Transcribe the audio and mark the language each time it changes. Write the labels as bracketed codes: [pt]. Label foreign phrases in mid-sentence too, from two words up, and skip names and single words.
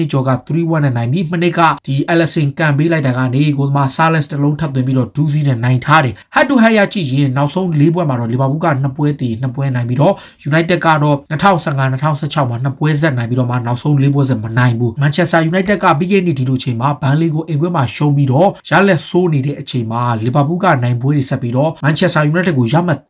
[my] နှစ်ကျော်က3-1နဲ့နိုင်ပြီးမနစ်ကဒီ Alisson ကန်ပေးလိုက်တာကနေကိုယ်မှာ Salas တလုံးထပ်သွင်းပြီးတော့2-0နဲ့နိုင်ထားတယ် [en] head to head [my] ရကြည့်ရင်နောက်ဆုံး4ပွဲမှာတော့ Liverpool က2ပွဲတည်2ပွဲနိုင်ပြီးတော့ United ကတော့2015-2016မှာ2ပွဲဆက်နိုင် ပြီးတော့မှနောက်ဆုံး4ပွဲဆက်မနိုင်ဘူး Manchester United ကပြီးခဲ့တဲ့ဒီလိုချိန်မှာဘန်လီကိုအိမ်ကွင်းမှာရှုံးပြီးတော့ရလက်ဆိုးနေတဲ့အချိန်မှာ Liverpool ကနိုင်ပွဲတွေဆက်ပြီးတော့ Manchester United ကိုရမှတ်